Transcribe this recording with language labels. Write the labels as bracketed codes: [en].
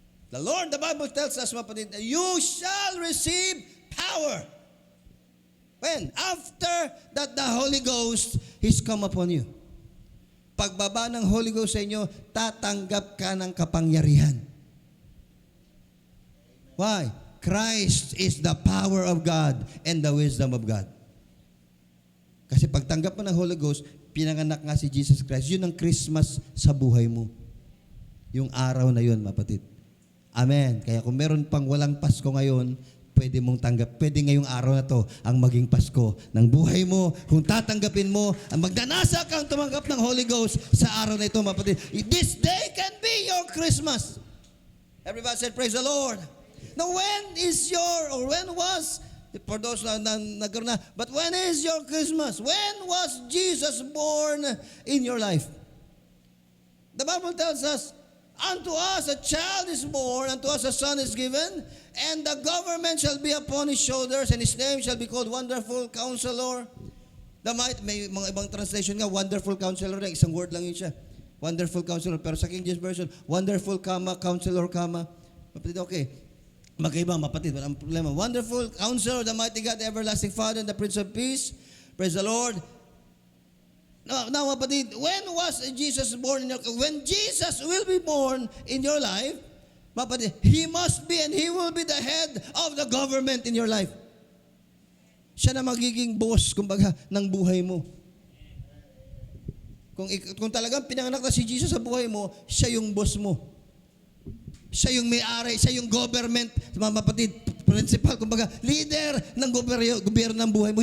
[en] The Lord, the Bible tells us, mapatid, you shall receive power. When? After that the Holy Ghost is come upon you. [tl] Pagbaba ng Holy Ghost sa inyo, tatanggap ka ng kapangyarihan. [en] Why? Christ is the power of God and the wisdom of God. [tl] Kasi pagtanggap mo ng Holy Ghost, pinanganak nga si Jesus Christ. Yun ang Christmas sa buhay mo. Yung araw na yun, mapatid. Amen. Kaya kung meron pang walang Pasko ngayon, pwede mong tanggap. Pwede ngayong araw na to ang maging Pasko ng buhay mo. Kung tatanggapin mo, ang magdanasa kang tumanggap ng Holy Ghost sa araw na ito, mapatid. [en] This day can be your Christmas. Everybody said, praise the Lord. Now, when was, for those [tl] na nagkaroon na, [en] but when is your Christmas? When was Jesus born in your life? The Bible tells us, unto us a child is born, unto us a son is given, and the government shall be upon his shoulders, and his name shall be called Wonderful Counselor. [tl] May mga ibang translation nga, Wonderful Counselor, isang word lang yun siya. Wonderful Counselor. Pero sa King James Version, Wonderful, Counselor, Mapatid, okay. Magkaiba, mapatid. Walang problema. [en] Wonderful Counselor, the mighty God, the everlasting Father, and the Prince of Peace. Praise the Lord. Now, mapatid, when was Jesus born in your life? When Jesus will be born in your life, mapatid, He must be and He will be the head of the government in your life. [tl] Siya na magiging boss, kumbaga, ng buhay mo. Kung talagang pinanganak na si Jesus sa buhay mo, siya yung boss mo. Siya yung may-ari, siya yung government, mga kapatid, principal, kumbaga, leader ng gobyerno ng buhay mo.